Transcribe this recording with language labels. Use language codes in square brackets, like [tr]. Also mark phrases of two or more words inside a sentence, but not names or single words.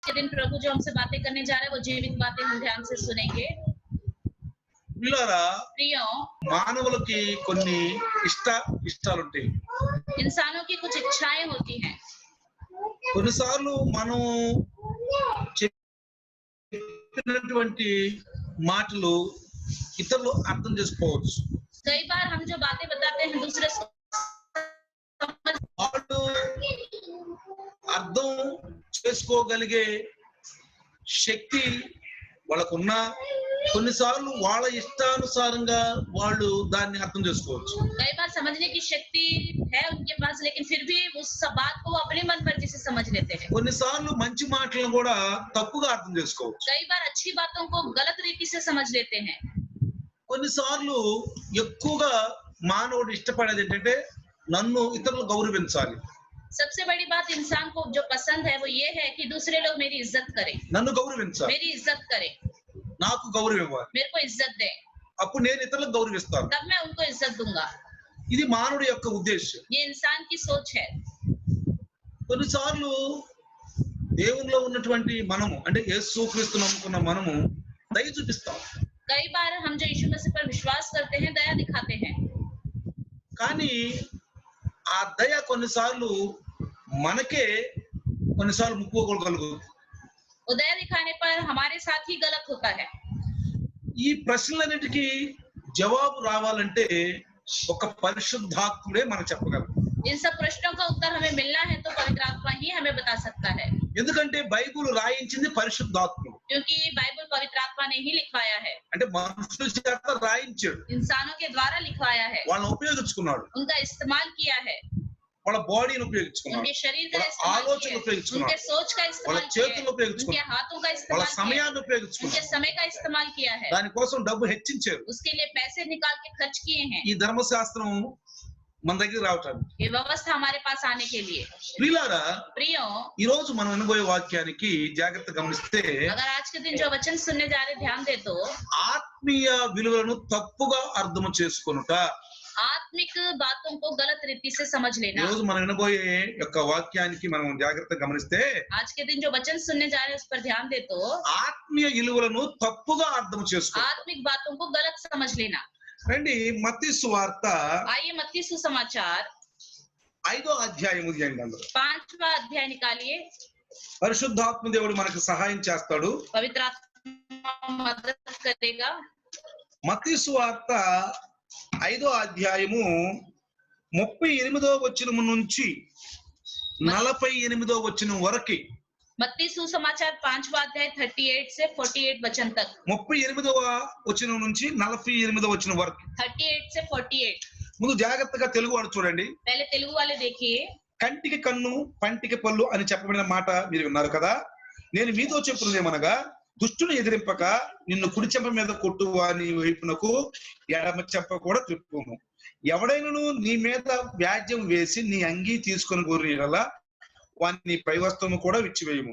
[hi] के दिन प्रभु जो हमसे बातें करने जा रहे हैं वो जीवित बातें हम ध्यान से सुनेंगे। [te] పిల్లరా [hi] प्रियो, [te] మానవులకి కొన్ని ఇష్టాలుంటాయి. [hi] इंसानों की कुछ इच्छाएं होती हैं. [te] కొన్నిసార్లు మనం చెప్పినటువంటి మాటలు ఇతరులు అర్థం చేసుకోవచ్చు. [hi] कई बार हम जो बातें बताते हैं दूसरे [te] వాళ్ళు అర్థం చేసుకోగలిగే శక్తి వాళ్ళకున్నా కొన్నిసార్లు వాళ్ళ ఇష్టానుసారంగా వాళ్ళు దాన్ని అర్థం చేసుకోవచ్చు. [hi] कई बार समझने की शक्ति है उनके पास, लेकिन फिर भी उस बात को वो अपने मन मर्जी से समझ लेते हैं. [te] కొన్నిసార్లు మంచి మాటలను కూడా తప్పుగా అర్థం చేసుకోవచ్చు. [hi] कई बार अच्छी बातों को गलत रीति से समझ लेते हैं. [te] కొన్నిసార్లు ఎక్కువగా మానవుడు ఇష్టపడేది ఏంటంటే నన్ను ఇతరులు గౌరవించాలి. [hi] सबसे बड़ी बात इंसान को जो पसंद है वो ये है कि दूसरे लोग मेरी इज्जत करें, [te] నన్ను గౌరవించాలి, [hi] मेरी इज्जत करें, [te] నాకు గౌరవం ఇవ్వాలి, [hi] मेरे को इज्जत दें, [te] అప్పుడు నేను ఇతరులకు గౌరవిస్తాను. [hi] तब मैं उनको इज्जत दूंगा. [te] ఇది మానవుడి యొక్క ఉద్దేశం. [hi] ये इंसान की सोच है. [te] కొన్నిసార్లు దేవునిలో ఉన్నటువంటి మనము అంటే యేసుక్రీస్తు నమ్ముకున్న మనము దయ చూపిస్తాం. [hi] कई बार हम जो यीशु मसीह पर विश्वास करते हैं दया दिखाते हैं. [te] కానీ ఆ దయ కొన్నిసార్లు మనకే కొన్నిసార్లు ముప్పుకోగలుగుతుంది. [hi] दया दिखाने पर हमारे साथ ही गलत होता है. [te] ఈ ప్రశ్నలన్నిటికీ జవాబు రావాలంటే ఒక పరిశుద్ధాత్ముడే మనకు చెప్పగలరు. [hi] इन सब प्रश्नों का उत्तर हमें मिलना है तो पवित्र आत्मा ही हमें बता सकता है. [te] ఎందుకంటే బైబిల్ రాయించింది పరిశుద్ధాత్ముడు. [hi] क्योंकि बाइबल पवित्र आत्मा ने ही लिखवाया है. [te] అంటే మనుషుల చేత రాయించాడు, [hi] इंसानों के द्वारा लिखवाया है, [te] వాళ్ళని ఉపయోగించుకున్నాడు, [hi] उनका इस्तेमाल किया है, [te] వాళ్ళ బాడీని ఉపయోగించుకున్నాడు, [hi] उनके शरीर का [te] వాళ్ళ [hi] इस्तेमाल [te] ఆలోచనలు [hi] किया, [te] ఉపయోగించుకున్నాడు, [hi] उनके सोच का [te] వాళ్ళ [hi] इस्तेमाल किया, [te] చేతులు [hi] उनके [te] ఉపయోగించుకున్నాడు, [hi] हाथों का [te] వాళ్ళ [hi] इस्तेमाल किया, [te] సమయాన్ని [hi] उनके [te] ఉపయోగించుకున్నాడు. [hi] समय का इस्तेमाल किया है, [te] దానికోసం డబ్బు హెచ్చించారు. [hi] उसके लिए पैसे निकाल के खर्च किए हैं. [te] ఈ ధర్మశాస్త్రం మన దగ్గర రావటానికి. [hi] ये व्यवस्था हमारे पास आने के लिए. [te] ప్రియులారా, [hi] प्रियो, [te] ఈ రోజు మనం వినబోయే వాక్యానికి జాగ్రత్త గమనిస్తే [hi] अगर आज के दिन जो वचन सुनने जा रहे ध्यान दे तो [te] ఆత్మీయ విలువలను తప్పుగా అర్థం చేసుకొనుట. [hi] आत्मिक बातों को गलत रीति से समझ [te] ఈ [hi] लेना. [te] రోజు మనం వినబోయే యొక్క వాక్యానికి మనం జాగ్రత్త గమనిస్తే [hi] आज के दिन जो वचन सुनने जा रहे हैं उस पर ध्यान दे तो [te] ఆత్మీయ విలువలను తప్పుగా అర్థం చేసుకో. [hi] आत्मिक बातों को गलत समझ लेना. [te] రండి మత్తయి సువార్త [hi] आइए मत्ती सुसमाचार [te] 5వ అధ్యాయము తీయండి. అందులో [hi] 5वां अध्याय निकालिए. [te] పరిశుద్ధాత్మ దేవుడు మనకు సహాయం చేస్తాడు. [hi] पवित्र आत्मा मदद करेगा. [te] మత్తయి సువార్త 5వ అధ్యాయము 38వ వచనం నుంచి 48వ వచనం వరకు. [hi] मत्ती सुसमाचार 5वां अध्याय 38 से 48 वचन तक. [te] 38వ వచనం నుంచి 48వ వచనం వరకు. [hi] 38 से 48. [te] ముందు జాగ్రత్తగా తెలుగు వాడు చూడండి. [hi] पहले तेलुगु वाले देखिए. [te] కంటికి కన్ను పంటికి పళ్ళు అని చెప్పబడిన మాట మీరు విన్నారు కదా. నేను మీతో చెప్తున్నది ఏమనగా దుష్టుని ఎదిరింపక నిన్ను కుడి చెంప మీద కొట్టు వాని వైపునకు ఎడమ చెంప కూడా త్రిప్పుము. ఎవడైనను నీ మీద వ్యాజ్యం వేసి నీ అంగీ తీసుకొని కోరినలా వాని పై వస్త్రము కూడా విచ్చివేయము.